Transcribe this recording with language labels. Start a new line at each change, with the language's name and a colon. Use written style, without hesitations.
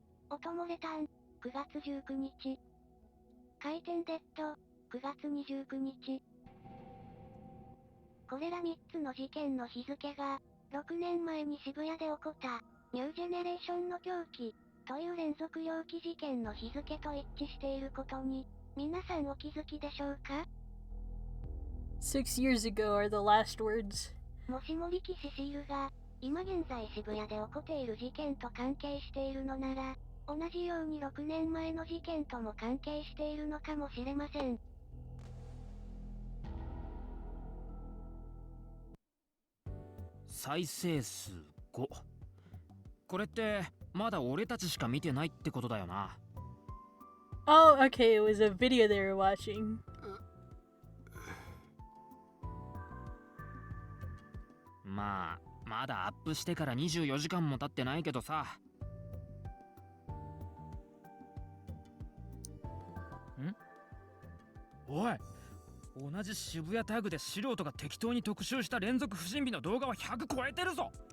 Japanese: オトモレタン、9月19日。回転デッド、9月29日。これら3つの事件の日付が、6年前に渋谷で起こった、ニュージェネレーションの狂気、という連続猟奇事件の日付と一致していることに、皆さんお気づきでしょうか？
English: 6 years ago are the last words.
Japanese: もしも力士シールが、今現在渋谷で起こっている事件と関係しているのなら、同じように6年前の事件とも関係しているのかもしれません。再生数5。これってまだ俺たちしか見てないってことだよな。
English: Oh, okay, it was a video they were watching.
Japanese: まあまだアップしてから24時間も経ってないけどさ。おい、同じ渋谷タグで素人が適当に特集した連続不審火の動画は100超えてるぞ。